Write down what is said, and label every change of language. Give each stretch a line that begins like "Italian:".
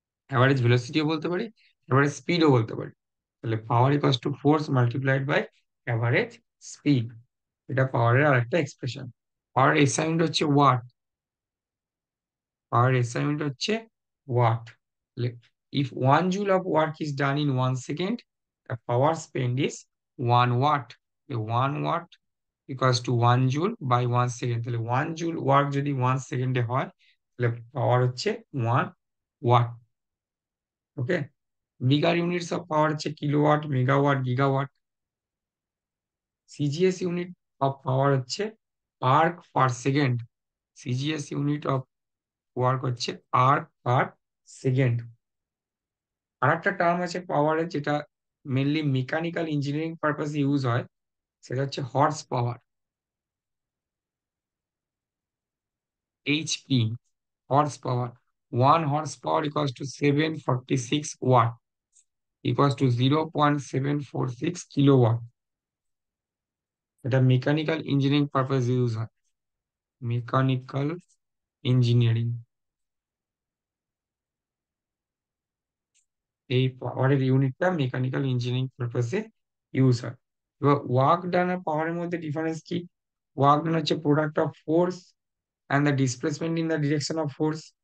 Bangla: Average ভেলোসিটিও বলতে পারি, average স্পিডও বলতে পারি। তাহলে পাওয়ার equals to force multiplied by average speed, এটা পাওয়ারের আরেকটা এক্সপ্রেশন। পাওয়ার এসআই ইউনিট হচ্ছে ওয়াট, পাওয়ার এসআই ইউনিট হচ্ছে watt.
English: If 1 joule of work is done in 1 second, the power spent is 1 watt. 1 watt equals to 1 joule by 1 second,
Bangla: তাহলে 1 joule work যদি 1 সেকেন্ডে হয় তাহলে পাওয়ার হচ্ছে 1 watt. Okay, bigger units of power হচ্ছে kilowatt, megawatt, gigawatt. CGS unit of power হচ্ছে arc per second, CGS unit of work হচ্ছে arc per second. আর একটা টার্ম আছে পাওয়ারের, যেটা মেনলি মেকানিক্যাল ইঞ্জিনিয়ারিং পারপাসে ইউজ হয়, সেটা হচ্ছে horse power, HP, horse power.
English: 1 horsepower equals to 746 watt, equals to 0.746 kilowatt.
Bangla: এটা মেকানিক্যাল ইঞ্জিনিয়ারিং পারপাস ইউজ হয়, মেকানিক্যাল ইঞ্জিনিয়ারিং, এই পাওয়ারের ইউনিটটা মেকানিক্যাল ইঞ্জিনিয়ারিং পারপাসে ইউজ হয়। এবার ওয়ার্ক ডান আর পাওয়ারের মধ্যে ডিফারেন্স কি? ওয়ার্ক ডান হচ্ছে
English: Product of force and the displacement in the direction of force.